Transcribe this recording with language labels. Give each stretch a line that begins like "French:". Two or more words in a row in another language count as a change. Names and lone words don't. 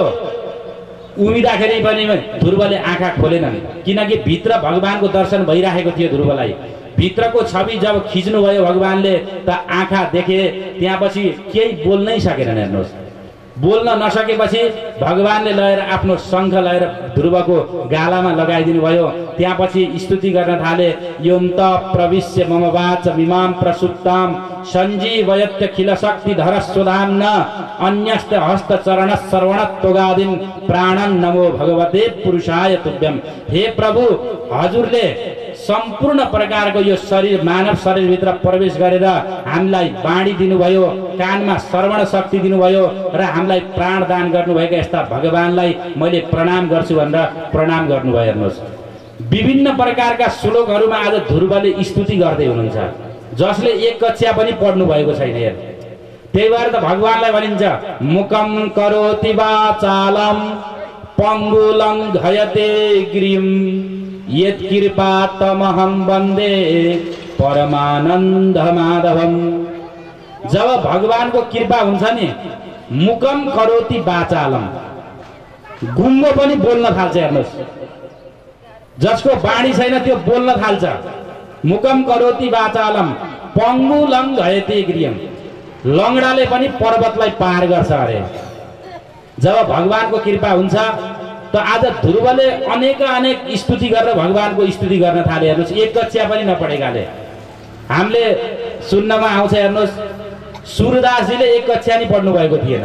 Nepali: उभिँदाखेरि पनि ध्रुवले आँखा खोलेनन्, किनकि भित्र भगवानको दर्शन भइराखेको थियो। ध्रुवलाई भित्रको छवि जब खिच्नुभयो भगवानले त आँखा देखे। त्यहाँपछि केही बोल्नै सकेनन्। हेर्नुहोस्, बोल्न नसकेपछि भगवानले लगेर आफ्नो शङ्ख लगेर ध्रुवको गालामा लगाइदिनु भयो। त्यहाँपछि स्तुति गर्न थाले।
Sanskrit: योन्त प्रविश्य मम वाच मिमां प्रसुप्तां सञ्जीवयत्य खिल शक्तिधर स्वधाम्न अन्यस्त हस्त चरण श्रवण त्वगादिन प्राणन नमो भगवते पुरुषाय तुभ्यम।
Nepali: हे प्रभु, हजुरले सम्पूर्ण प्रकारको यो शरीर, मानव शरीरभित्र प्रवेश गरेर हामीलाई बाणी दिनुभयो, कानमा श्रवण शक्ति दिनुभयो र हामीलाई प्राण दान गर्नुभएका यस्ता भगवानलाई मैले प्रणाम गर्छु भनेर प्रणाम गर्नुभयो। हेर्नुहोस्, विभिन्न प्रकारका श्लोकहरूमा आज ध्रुवले स्तुति गर्दै हुनुहुन्छ, जसले 1 कक्षा पनि पढ्नु भएको छैन। त्यही भएर त भगवानलाई भनिन्छ
Sanskrit: मुकम करोति वाचालम पंगुलं घयते गिरिम यत्कृपा तमहं वन्दे परमानन्द माधवम।
Nepali: जब भगवानको कृपा हुन्छ नि,
Sanskrit: मुकम करोति वाचालम,
Nepali: गुङ्गो पनि बोल्न थाल्छ। हेर्नुहोस्, जसको बाणी छैन त्यो बोल्न थाल्छ।
Sanskrit: मुकम करोति वाचालम पंगुलं घयते गिरिम,
Nepali: लङ्गडाले पनि पर्वतलाई पार गर्छ अरे। जब भगवानको कृपा हुन्छ त आज ध्रुवले अनेक स्तुति गरेर भगवानको स्तुति गर्न थाले। हेर्नुहोस्, 1 कक्षा पनि नपढेकाले हामीले सुन्नमा आउँछ। हेर्नुहोस्, सूरदासजीले 1 कक्षा नि पढ्नु भएको थिएन।